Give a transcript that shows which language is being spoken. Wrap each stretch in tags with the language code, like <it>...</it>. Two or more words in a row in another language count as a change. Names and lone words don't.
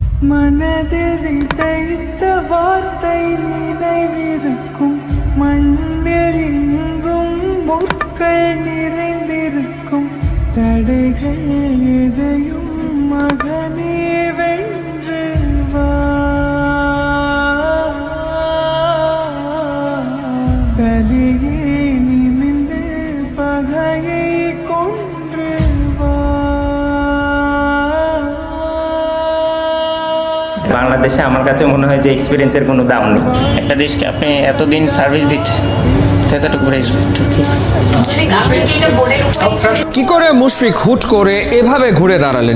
<ta>மனதில் விதைத்த வார்த்தை நினைவிருக்கும், மண்ணில் எங்கும் முற்கள் நிறைந்திருக்கும், தடைகள் எதையும் மகனே வென்று வா. தலையே நிமிர்ந்து பகையை கொன்று வா.</ta> <bn>বাংলাদেশে আমার কাছে মনে হয় যে এক্সপিরিয়েন্সের কোনো দাম নেই। একটা দেশকে আপনি এতদিন সার্ভিস দিচ্ছেন, এতটুকু রেসপেক্ট। কি করে মুশফিক হুট করে এভাবে ঘুরে দাঁড়ালেন?</bn>